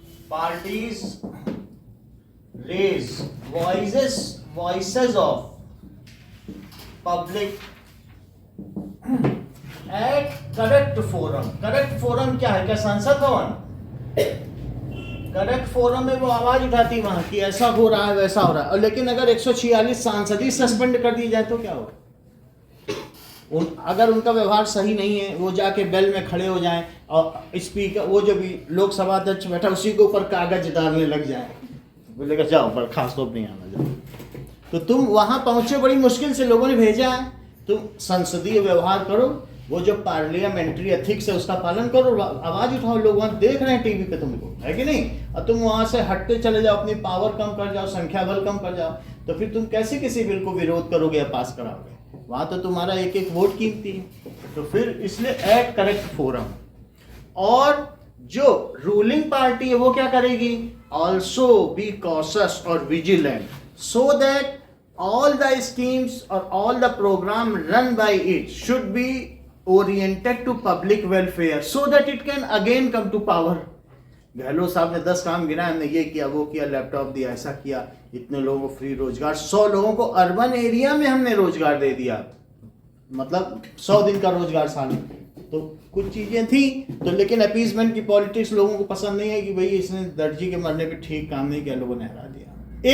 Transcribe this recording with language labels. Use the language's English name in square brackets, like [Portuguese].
[English] Parties raise voices of public at correct forum। [Hindi] Correct forum क्या है? क्या संसद भवन? करेक्ट फोरम में वो आवाज उठाती वहां कि ऐसा हो रहा है, वैसा हो रहा है। और लेकिन अगर 146 सांसद ही सस्पेंड कर दिए जाए तो क्या होगा? अगर उनका व्यवहार सही नहीं है, वो जाके बेल में खड़े हो जाएं और स्पीकर, वो जो भी लोकसभा अध्यक्ष बैठा उसी के ऊपर कागज डालने लग जाए, बोलेगा जाओ बर्खास्त, तो नहीं आना, जाओ। तो तुम वहां पहुंचे, बड़ी मुश्किल से लोगों ने भेजा है, तुम संसदीय व्यवहार करो, वो जो पार्लियामेंट्री एथिक्स है उसका पालन करो, आवाज उठाओ, लोग वहाँ देख रहे हैं टीवी पे तुमको, है कि नहीं? और तुम वहाँ से हटते चले जाओ, अपनी पावर कम कर जाओ, संख्या बल कम कर जाओ, तो फिर तुम कैसे किसी बिल को विरोध करोगे या पास कराओगे? वहाँ तो तुम्हारा एक एक वोट कीमती है। तो फिर इसलिए [English] At correct forum. [Hindi] और जो रूलिंग पार्टी है वो क्या करेगी? [English] Also be cautious और vigilant so that all the schemes or all the program run by it should be oriented to public welfare so that it can again come to power. [Hindi] Gehlot साहब ने 10 काम गिनाए, हमने ये किया, वो किया, लैपटॉप दिया, ऐसा किया, इतने लोगों को फ्री रोजगार, 100 लोगों को अर्बन एरिया में हमने रोजगार दे दिया, मतलब 100 दिन का रोजगार साल में। तो कुछ चीजें थी तो, लेकिन अपीजमेंट की पॉलिटिक्स लोगों को पसंद नहीं है कि भाई इसने दर्जी के मरने पे ठीक काम नहीं किया, लोगों ने हरा दिया।